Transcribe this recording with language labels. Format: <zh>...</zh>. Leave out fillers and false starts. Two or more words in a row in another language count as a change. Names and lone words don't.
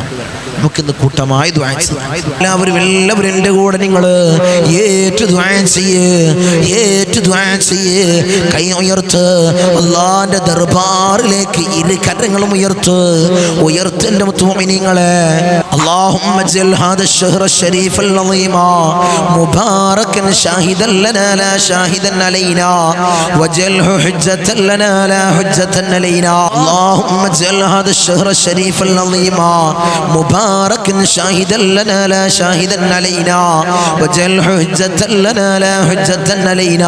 <ml>നമുക്കിന്ന് കൂട്ടമായി ദുആ ചെയ്യാം. എല്ലാവരും എൻ്റെ കൂടെ നിങ്ങൾ ഏറ്റു ദുആ ചെയ്യ്, കൈ ഉയർത്ത്, അല്ലാഹുവിന്റെ ദർബാറിലേക്ക് ഇരു കരങ്ങളും ഉയർത്ത് എൻ്റെ മുഅ്മിനീങ്ങളെ.</ml> <ar>اللهم اجعل هذا الشهر الشريف العظيم مباركا شاهدا لنا لا شاهدا علينا واجعله حجة لنا لا حجة علينا. اللهم اجعل هذا الشهر الشريف العظيم مباركا شاهدا لنا لا شاهدا علينا واجعله حجة لنا لا حجة علينا.</ar>